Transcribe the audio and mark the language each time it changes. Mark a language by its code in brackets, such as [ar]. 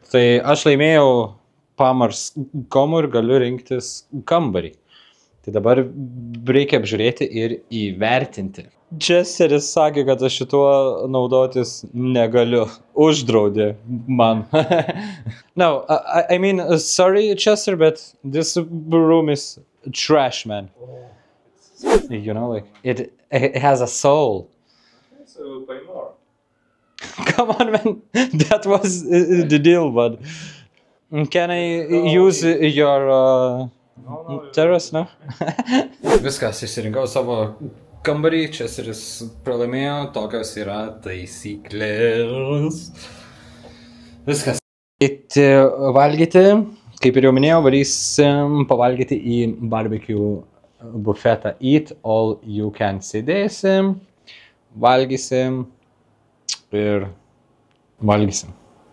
[lt] Tai aš laimėjau pamarskomų ir galiu rinktis kambarį. Tai dabar reikia apžiūrėti ir įvertinti. Chesteris sakė, kad aš šituo naudotis negaliu. Uždraudė man. [en] No, I mean, sorry Chester, but this room is trash, man. You know, like, it has a soul. So we'll pay more. Come on, man. That was the deal, but... Can I use your terrace, no? [lt] Viskas, išsirinkau savo kambarį, Chesteris pralaimėjo, tokios yra taisyklės. Viskas. Valgyti, kaip ir jau minėjau, varysim pavalgyti į barbecue bufetą Eat All You Can sėdėsim, valgysim ir valgysim.